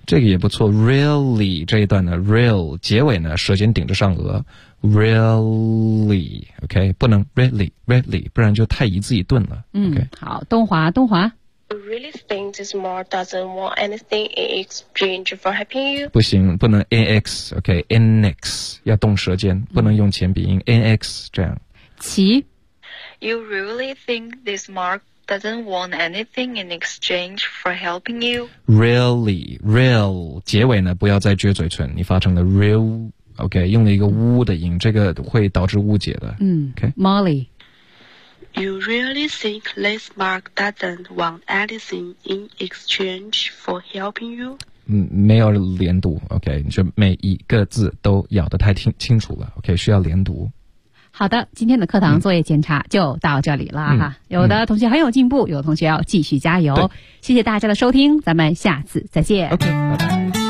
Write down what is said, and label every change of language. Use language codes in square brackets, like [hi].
[zh] 这个也不错 ，really 这一段呢 ，real 结尾呢，舌尖顶着上颚 ，really，OK，、okay? 不能 really，really， 不然就太一字一顿了。Okay? 嗯，好，东华，东华。 [en] You really think this mark doesn't want anything in exchange for helping you？ [zh] 不行，不能 ex，OK，nex、okay? 要动舌尖，不能用前鼻音 nex 这样。齐。 [en] You really think this mark？ Doesn't want anything in exchange for helping you. [zh] Really, real. 结尾呢，不要再撅嘴唇，你发成了 real. OK， 用了一个呜的音，这个会导致误解的。嗯 ，OK，Molly.、 [en] Okay? You really think this mark doesn't want anything in exchange for helping you? [zh] 嗯，没有连读。 OK， 你就每一个字都咬得太清楚了。 OK， 需要连读。好的，今天的课堂作业检查就到这里了哈。有的同学很有进步，有的同学要继续加油。谢谢大家的收听，咱们下次再见。 OK， 拜拜。